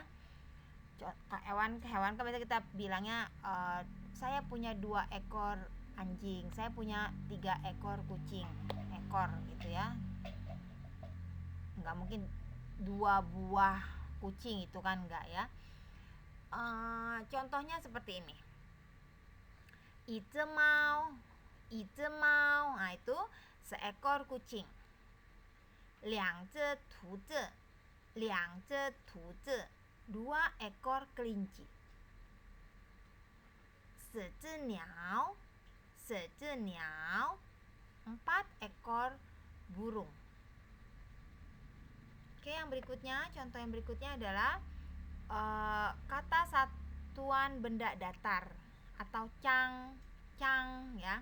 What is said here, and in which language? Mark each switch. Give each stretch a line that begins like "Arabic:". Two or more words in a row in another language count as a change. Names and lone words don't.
Indonesian: Hewan kan biasanya kita bilangnya saya punya 2 ekor anjing, saya punya 3 ekor kucing, ekor gitu ya, nggak mungkin 2 buah kucing itu kan enggak ya. Contohnya seperti ini,
Chinese: 一只猫
Indonesian: nah itu seekor kucing.
Chinese: 两只兔子
Indonesian: 2 ekor kelinci.
Chinese: 四只鸟
Indonesian: 4 ekor burung. Oke, yang berikutnya, contoh yang berikutnya adalah kata satuan benda datar atau cang ya.